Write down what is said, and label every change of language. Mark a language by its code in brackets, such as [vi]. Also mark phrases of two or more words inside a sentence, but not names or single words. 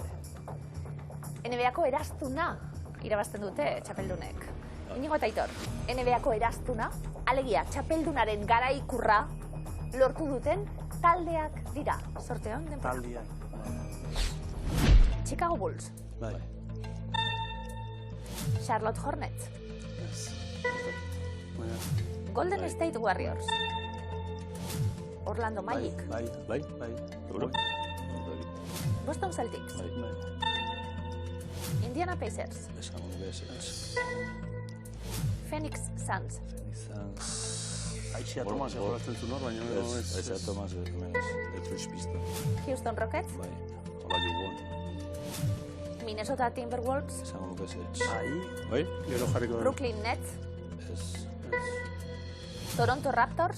[eu] NBA-ko eraztuna irabazten dute txapeldunek. Iñigo eta Aitor, NBA-ko eraztuna, alegia txapeldunaren garaikurra, lortu duten taldeak dira. Sorte hon, denpora. Taldeak. Chicago Bulls. Bai. Charlotte Hornets. Golden State Warriors. Orlando Magic. Bai. Boston Celtics. Indiana Pacers. Phoenix Suns. Aixea Tomas jolasten zuen hor, baina ez. Aixea Tomas hemen ez, Detroit Pistons. Houston Rockets. Bai, hola jugon. Minnesota Timberwolves. Esango nuke ez. Bai? Gero jarriko da. Brooklyn Nets. Ez. Toronto Raptors.